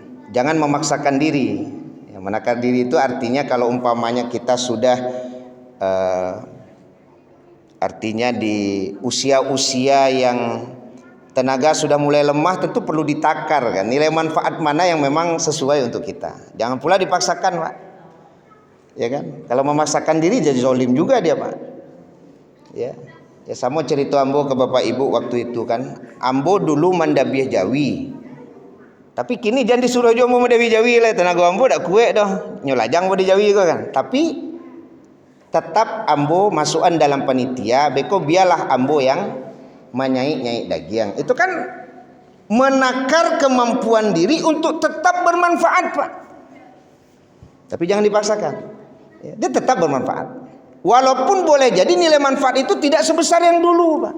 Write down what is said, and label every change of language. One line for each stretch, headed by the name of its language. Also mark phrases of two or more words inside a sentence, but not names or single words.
Indonesian: Jangan memaksakan diri. Ya, menakar diri itu artinya kalau umpamanya kita sudah artinya di usia-usia yang tenaga sudah mulai lemah, tentu perlu ditakar kan, nilai manfaat mana yang memang sesuai untuk kita. Jangan pula dipaksakan, Pak. Ya kan? Kalau memaksakan diri jadi zolim juga dia, Pak. Ya. Ya sama cerita ambo ke Bapak Ibu waktu itu kan.
Minangkabau: Ambo dulu mandabiah Jawi. Tapi kini jangan disuruh jo mau mandabiah Jawi lah, tenaga ambo dak kue dah. Nyolajang bo di Jawi kok kan.
Indonesian: Tapi tetap ambo masukan dalam panitia,
Minangkabau: beko biarlah ambo
Indonesian: yang menyai-nyai daging. Itu kan menakar kemampuan diri untuk tetap bermanfaat, Pak. Tapi jangan dipaksakan. Ya, dia tetap bermanfaat. Walaupun boleh jadi nilai manfaat itu tidak sebesar yang dulu, Pak.